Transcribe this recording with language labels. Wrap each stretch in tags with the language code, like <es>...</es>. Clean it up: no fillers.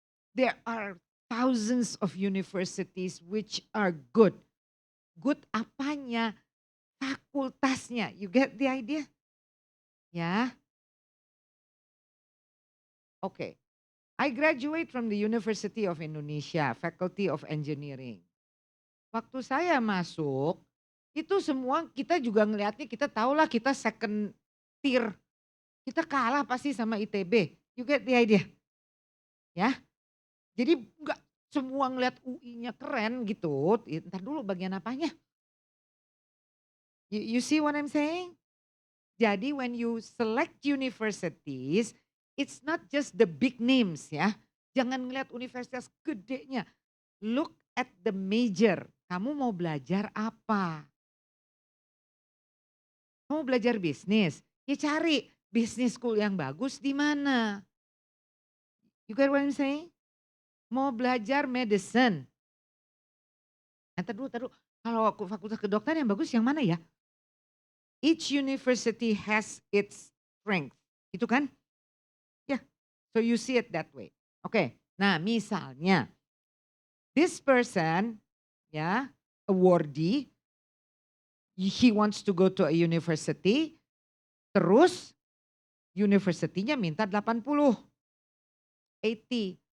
<en>There are thousands of universities which are good. Good</en> <id>apanya? Fakultasnya.</id> <en>You get the idea? Ya.</en> <id>Oke.</id> <en>I graduate from the University of Indonesia, Faculty of Engineering.</en> <id>Waktu saya masuk, itu semua kita juga ngelihatnya, kita tahulah kita</id> <en>second tier.</en> <id>Kita kalah pasti sama ITB.</id> <en>You get the idea?</en> <id>Ya. Jadi enggak semua ngelihat UI-nya keren gitu. Ntar dulu bagian apanya?</id> <en>You see what I'm saying? Jadi when you select universities, it's not just the big names ya.</en> <id>Jangan ngeliat universitas gedenya.</id> <en>Look at the major.</en> <id>Kamu mau belajar apa? Kamu belajar bisnis? Ya cari bisnis school yang bagus di mana.</id> <en>You get what I'm saying?</en> <id>Mau belajar medicine. Ntar dulu. Kalau aku fakultas kedokteran yang bagus yang mana ya?</id> <en>Each university has its strength.</en> <id>Itu kan?</id> <en>Ya, yeah. So you see it that way. Oke, nah misalnya this person ya awardee, he wants to go to a university,</en> <id>terus universitinya minta</id> <en>80, 80.</en>